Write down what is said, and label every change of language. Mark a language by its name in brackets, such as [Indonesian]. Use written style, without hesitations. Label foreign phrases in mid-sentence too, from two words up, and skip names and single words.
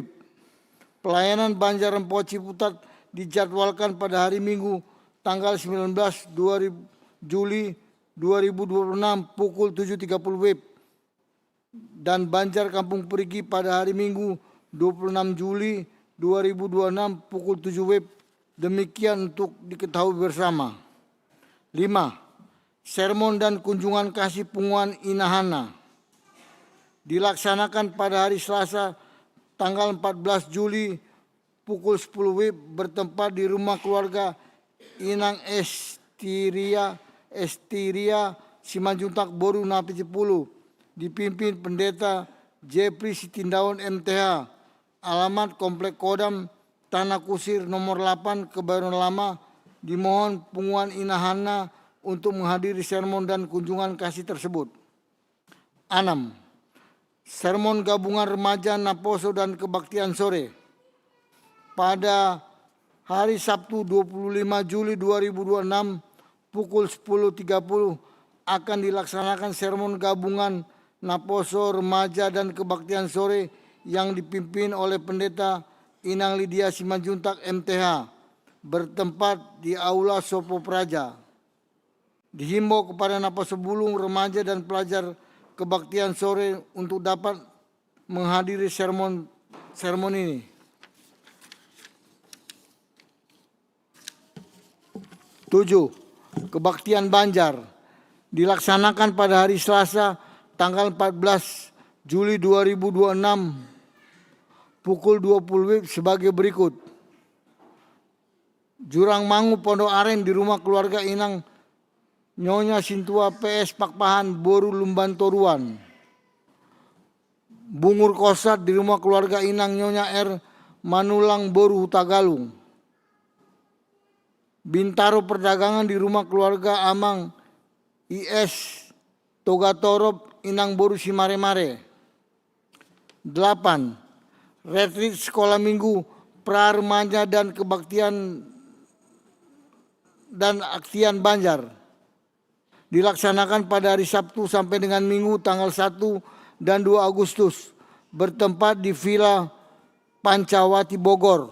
[Indonesian] Pelayanan Banjar Rempoa Ciputat dijadwalkan pada hari Minggu tanggal 19 Juli 2026 pukul 7.30 WIB dan Banjar Kampung Perigi pada hari Minggu 26 Juli 2026 pukul 7 WIB. Demikian untuk diketahui bersama. 5. Sermon dan kunjungan kasih Punguan Inahana dilaksanakan pada hari Selasa tanggal 14 Juli pukul 10 WIB bertempat di rumah keluarga Inang Estiria Simanjuntak Boru Napi 10, dipimpin Pendeta Jepri Sitindaun MTH, alamat Komplek Kodam Tanah Kusir nomor 8 Kebayoran Lama. Dimohon Punguan Inahana untuk menghadiri sermon dan kunjungan kasih tersebut. 6. Sermon gabungan remaja Naposo dan kebaktian sore. Pada hari Sabtu 25 Juli 2026 pukul 10.30 akan dilaksanakan sermon gabungan Naposo remaja dan kebaktian sore yang dipimpin oleh Pendeta Inang Lydia Simanjuntak MTH bertempat di Aula Sopo Praja. Dihimbau kepada Naposo Bulung remaja dan pelajar kebaktian sore untuk dapat menghadiri sermon ini. 7. Kebaktian Banjar dilaksanakan pada hari Selasa tanggal 14 Juli 2026 pukul 20 WIB sebagai berikut. Jurang Mangu Pondok Aren di rumah keluarga Inang Nyonya Sintua PS Pakpahan Boru Lumban Toruan. Bungur Kosat di rumah keluarga Inang Nyonya R Manulang Boru Hutagalung. Bintaro Perdagangan di rumah keluarga Amang IS Togatorop Inang Boru Simare-Mare. 8. Retreat Sekolah Minggu Pra Remaja dan Kebaktian dan Aktian Banjar dilaksanakan pada hari Sabtu sampai dengan Minggu tanggal 1 dan 2 Agustus bertempat di Villa Pancawati Bogor.